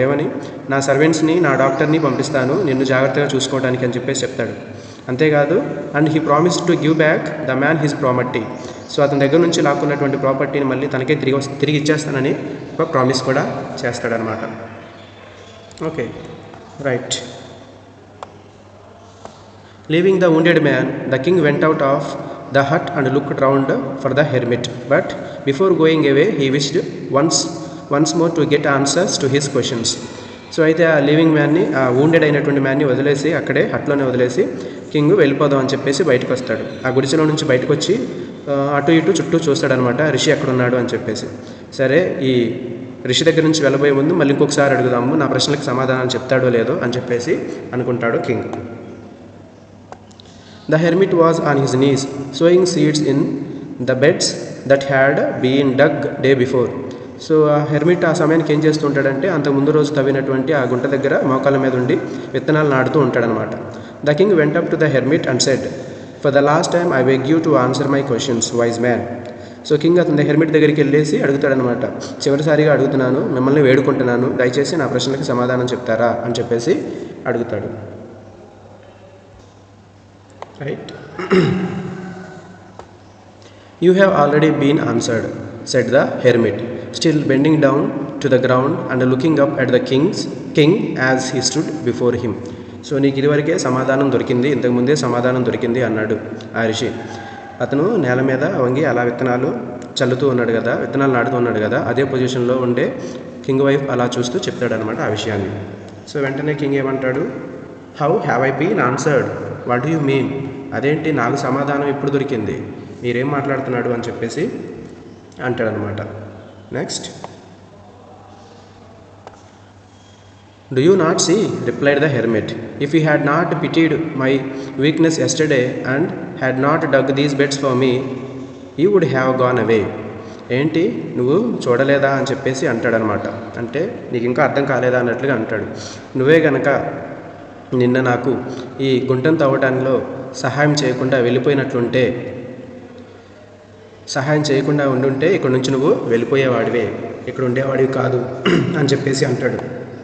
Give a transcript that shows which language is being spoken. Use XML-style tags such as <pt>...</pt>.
<te>ఏమని, నా సర్వెంట్స్ని, నా డాక్టర్ని పంపిస్తాను నిన్ను జాగ్రత్తగా చూసుకోవడానికి అని చెప్పేసి చెప్తాడు. అంతేకాదు</te> <en>And he promise to give back the man his property.</en> <te>So అతని దగ్గర నుంచి లాక్కున్నటువంటి ప్రాపర్టీని మళ్ళీ తనకే తిరిగి ఇచ్చేస్తానని ఒక ప్రామిస్ కూడా చేస్తాడనమాట. Okay, right.</te> <en>Leaving the wounded man, the king went out of the hut and looked round for the hermit, but before going away he wished once more to get answers to his questions.</en> <te>So అయితే ఆ living మ్యాన్ని, ఆ wounded అయినటువంటి మ్యాన్ని వదిలేసి అక్కడే హట్లోనే వదిలేసి king వెళ్ళిపోదాం అని చెప్పేసి బయటకు వస్తాడు. ఆ గుడిసెలో నుంచి బయటకు వచ్చి అటు ఇటు చుట్టూ చూస్తాడనమాట, రిషి ఎక్కడున్నాడు అని చెప్పేసి. సరే, ఈ రిషి దగ్గర నుంచి వెళ్ళబోయే ముందు మళ్ళీ ఇంకొకసారి అడుగుదాము, నా ప్రశ్నలకు సమాధానం చెప్తాడో లేదో అని చెప్పేసి అనుకుంటాడు king.</te> <en>The hermit was on his knees, sowing seeds in the beds that had been dug day before.</en> <te>So ఆ హెర్మిట్ ఆ సమయానికి ఏం చేస్తూ ఉంటాడంటే అంతకు ముందు రోజు తవ్వినటువంటి ఆ గుంట దగ్గర మోకాళ్ళ మీద ఉండి విత్తనాలు నాటుతూ ఉంటాడనమాట.</te> <en>The king went up to the hermit and said, for the last time I beg you to answer my questions, wise man.</en> <te>So king అతని హెర్మిట్ దగ్గరికి వెళ్ళేసి అడుగుతాడనమాట, చివరిసారిగా అడుగుతున్నాను, మిమ్మల్ని వేడుకుంటున్నాను, దయచేసి నా ప్రశ్నలకు సమాధానం చెప్తారా అని చెప్పేసి అడుగుతాడు.</te> <en>Right? You have already been answered, said the hermit, still bending down to the ground and looking up at the king as he stood before him.</en> <te>So నీకు ఇదివరకే సమాధానం దొరికింది, ఇంతకుముందే సమాధానం దొరికింది అన్నాడు ఆ ఋషి. అతను నేల మీద వంగి అలా విత్తనాలు చల్లుతూ ఉన్నాడు కదా, విత్తనాలు నాటుతూ ఉన్నాడు కదా, అదే పొజిషన్లో ఉండే కింగ్ వైఫ్ అలా చూస్తూ చెప్తాడనమాట ఆ విషయాన్ని. సో వెంటనే కింగ్ ఏమంటాడు,</te> <en>How have I been answered, what do you mean?</en> <te>అదేంటి నాకు సమాధానం ఇప్పుడు దొరికింది, మీరేం మాట్లాడుతున్నాడు అని చెప్పేసి అంటాడనమాట. Next,</te> <en>"Do you not see?" replied the hermit. "If you had not pitied my weakness yesterday and had not dug these beds for me, you would have gone away."</en> <te>ఏంటి నువ్వు చూడలేదా అని చెప్పేసి అంటాడనమాట. అంటే నీకు ఇంకా అర్థం కాలేదా అన్నట్లుగా అంటాడు. నువ్వే గనక నిన్న నాకు ఈ గుంటను తవ్వడంలో సహాయం చేయకుండా వెళ్ళిపోయినట్లుంటే, సహాయం చేయకుండా ఉండుంటే ఇక్కడ నుంచి నువ్వు వెళ్ళిపోయేవాడివే, ఇక్కడ ఉండేవాడివి కాదు అని చెప్పేసి అంటాడు.</te>